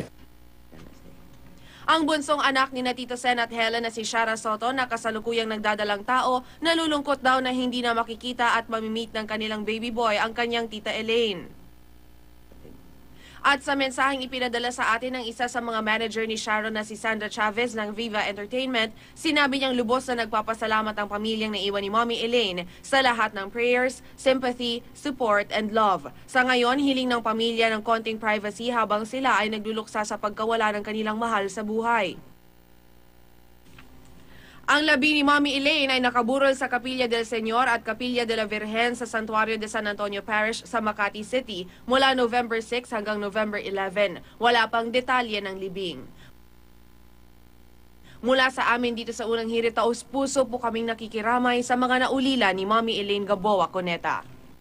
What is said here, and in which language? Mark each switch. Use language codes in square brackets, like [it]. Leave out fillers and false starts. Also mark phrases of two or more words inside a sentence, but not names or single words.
[tl] Ang bunsong anak ni Tito Sen at Helen na si Shara Soto na kasalukuyang nagdadalang tao, nalulungkot daw na hindi na makikita at mamimit ng kanilang baby boy ang kanyang tita Elaine. At sa mensaheng ipinadala sa atin ng isa sa mga manager ni Sharon na si Sandra Chavez ng Viva Entertainment, sinabi niyang lubos na nagpapasalamat ang pamilyang naiwan ni Mommy Elaine sa lahat ng [en] prayers, sympathy, support, and love. [tl] Sa ngayon, hiling ng pamilya ng konting privacy habang sila ay nagluluksa sa pagkawala ng kanilang mahal sa buhay. Ang labi ni Mommy Elaine ay nakaburol sa Capilla del Señor at Capilla de la Virgen sa Santuario de San Antonio Parish sa Makati City mula November 6 hanggang November 11. Wala pang detalye ng libing. Mula sa amin dito sa Unang Hirit, taos-puso po kaming nakikiramay sa mga naulila ni Mommy Elaine Gamboa Cuneta.